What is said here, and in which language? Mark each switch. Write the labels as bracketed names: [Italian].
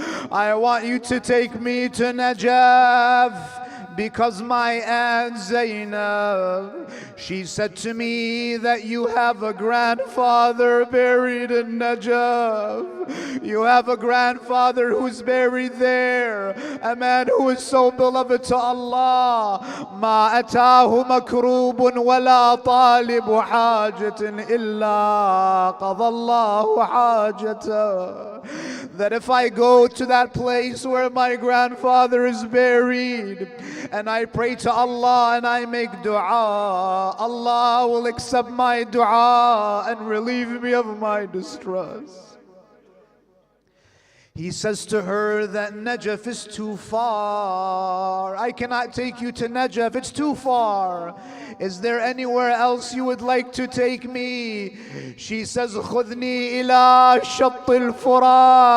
[English] I want you to take me to Najaf because my aunt Zainab, she said to me that you have a grandfather buried in Najaf. You have a grandfather who's buried there, a man who is so beloved to Allah. [Arabic] ما أتاه مكروب ولا طالب حاجة إلا قضى الله حاجته. [English] That if I go to that place where my grandfather is buried and I pray to Allah and I make dua, Allah will accept my dua and relieve me of my distress. He says to her that Najaf is too far. I cannot take you to Najaf, it's too far. Is there anywhere else you would like to take me? She says, [Arabic] خذني إلى شط الفرات.